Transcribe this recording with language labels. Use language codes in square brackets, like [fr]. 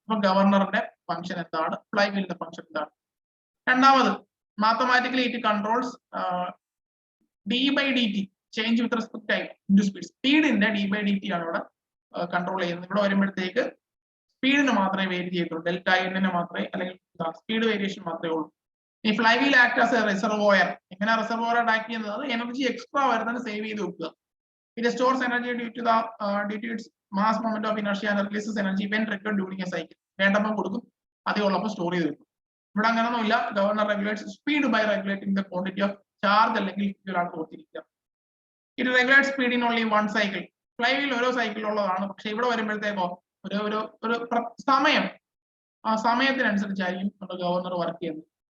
[ml] അപ്പൊ ഗവർണറിന്റെ ഫംഗ്ഷൻ എന്താണ്? ഫ്ലൈവീലിന്റെ ഫംഗ്ഷൻ എന്താണ്? രണ്ടാമത്, mathematically [en] It controls d/dt change with respect time into speed. [ml] സ്പീഡിന്റെ d/dt ആണ് ഇവിടെ കൺട്രോൾ ചെയ്യുന്നത്. ഇവിടെ വരുമ്പോഴത്തേക്ക് സ്പീഡിന് മാത്രമേ വേരി ചെയ്യത്തുള്ളൂ, ഡെൽറ്റ n മാത്രമേ, അല്ലെങ്കിൽ സ്പീഡ് വേരിയേഷൻ മാത്രമേ ഉള്ളൂ. [en] ഈ flywheel act as a reservoir. [ml] എങ്ങനെ റിസർവോയർ ആക്ട് ചെയ്യുന്നത്? അത് എനർജി എക്സ്ട്രാ വരുന്നത് സേവ് ചെയ്ത് വെക്കുക. [en] It stores energy due to its mass moment of inertia and releases energy when required during a cycle. [ml] വേണ്ടപ്പോൾ കൊടുക്കും, അതേ ഉള്ളപ്പോൾ സ്റ്റോർ ചെയ്ത് വെക്കും. ഇവിടെ അങ്ങനെയൊന്നുമില്ല. [en] governor regulates speed by regulating the quantity of [ml] charge അല്ലെങ്കിൽ ഫ്യൂൽ ആണ് ഓർത്തിരിക്കുക. [en] It regulate speed in only one cycle. [ml] Flywheel ഓരോ സൈക്കിളുള്ളതാണ്, പക്ഷെ ഇവിടെ വരുമ്പോഴത്തേക്കോ ഒരു സമയം, ആ സമയത്തിനനുസരിച്ചായിരിക്കും നമ്മുടെ ഗവർണർ വർക്ക് ചെയ്യുന്നത്.